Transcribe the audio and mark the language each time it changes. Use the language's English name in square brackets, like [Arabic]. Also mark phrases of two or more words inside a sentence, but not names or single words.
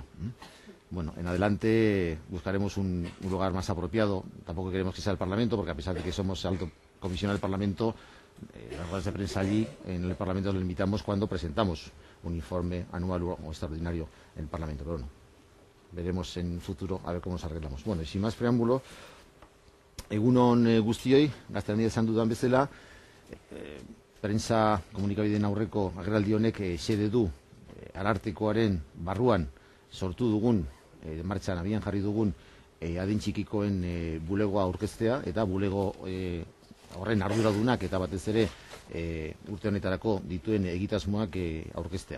[Spanish] Bueno, en adelante buscaremos un lugar más apropiado. Tampoco queremos que sea el Parlamento, porque a pesar de que somos alto comisionado del Parlamento, las ruedas de prensa allí en el Parlamento lo limitamos cuando presentamos un informe anual o extraordinario en el Parlamento. Pero bueno, veremos en el futuro a ver cómo nos arreglamos. Bueno, y sin más preámbulo, [Basque] egun on guztioi, gaztelania esan dudan bezala, prensa komunikabideen aurreko agerraldi honek xede du Arartekoaren barruan sortu dugun, martxan abian jarri dugun adin txikikoen bulegoa aurkeztea, eta bulego horren arduradunak eta batez ere urte honetarako dituen egitasmoak aurkeztea.